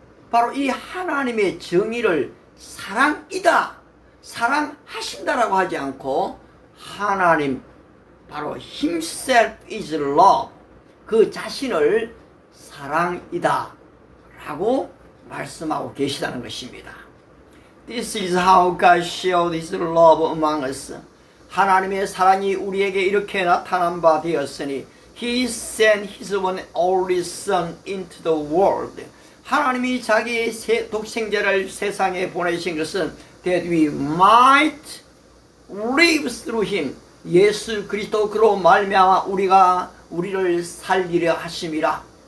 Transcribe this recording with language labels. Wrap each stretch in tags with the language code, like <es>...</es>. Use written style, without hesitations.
<ko>바로 이 하나님의 정의를 사랑이다, 사랑하신다라고 하지 않고 하나님 바로</ko> <en>himself is love,</en> <ko>그 자신을 사랑이다 라고 말씀하고 계시다는 것입니다.</ko> <en>This is how God showed his love among us.</en> <ko>하나님의 사랑이 우리에게 이렇게 나타난 바 되었으니</ko> <en>He sent his one only son into the world.</en> <ko>하나님이 자기의 독생자를 세상에 보내신 것은</ko> <en>that we might live through him.</en> <ko>예수 그리스도 그로 말미암아 우리를 살리려 하심이라.</ko>